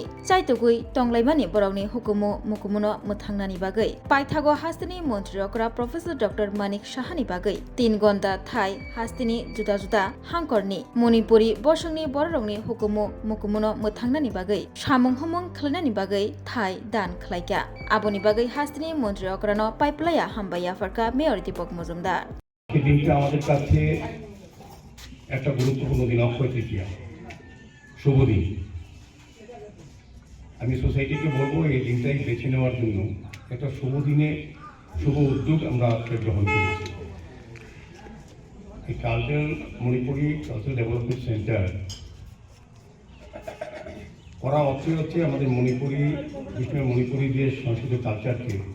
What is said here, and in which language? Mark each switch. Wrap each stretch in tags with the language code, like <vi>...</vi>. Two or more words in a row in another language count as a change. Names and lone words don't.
<trp>चाइतगुई टंलायमानि बरकनि हुकुमु मुकुमुनो मुथांनानि बागै पाइथागो हास्तिनि मंत्री अकरा प्रोफेसर डॉक्टर मानिक साहानि बागै 3 घन्टा थाय हास्तिनि जुदा जुदा हांकरनि मणिपुरी बसंनि बररंनि हुकुमु मुकुमुनो मुथांनानि बागै सामुं हमं खलायनानि बागै थाय दान खलायगा आबोनि बागै हास्तिनि मंत्री अकरानो पाइपलाया हामबाया फरका मेयर दीपक मुजुमदार</trp> <bn>এই দিনটা আমাদের কাছে একটা গুরুত্বপূর্ণ দিন, অক্ষয় তৃতীয়া, শুভ দিন। আমি সোসাইটিকে বলবো এই দিনটাই বেছে নেওয়ার জন্য একটা শুভ দিনে শুভ উদ্যোগ আমরা গ্রহণ করেছি। এই কালচারাল মণিপুরি কালচারাল ডেভেলপমেন্ট সেন্টার করা অর্থই হচ্ছে আমাদের মণিপুরি মণিপুরি যে সংস্কৃতি কালচারকে</bn>